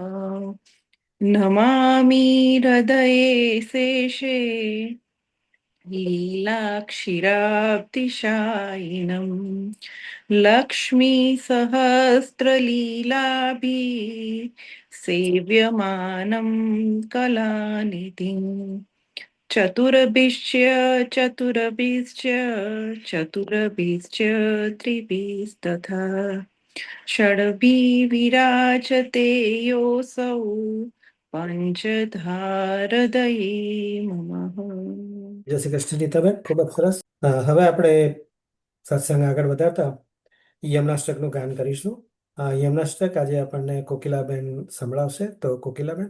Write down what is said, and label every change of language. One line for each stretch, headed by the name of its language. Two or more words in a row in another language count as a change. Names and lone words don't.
Sanskrit: નમામિ હૃદયે શેષે લીલાક્ષીરાબ્ધિશાયિનમ લક્ષ્મી સહસ્રલીલાભી સેવ્યમાનમ કલાનિધિમ चतुर्भिश्च चतुर्भिश्च चतुर्भिश्च त्रिभिस्तथा षड्भिः विराजते योऽसौ પંચધારદયે મમઃ.
Gujarati: જય શ્રી કૃષ્ણજી. તમે ખૂબ જ સરસ. હવે આપણે સત્સંગ આગળ વધારતા યમનાષ્ટકનું ગાન કરીશું. યમનાષ્ટક આજે આપણને કોકિલાબેન સંભળાવશે. તો કોકિલાબેન.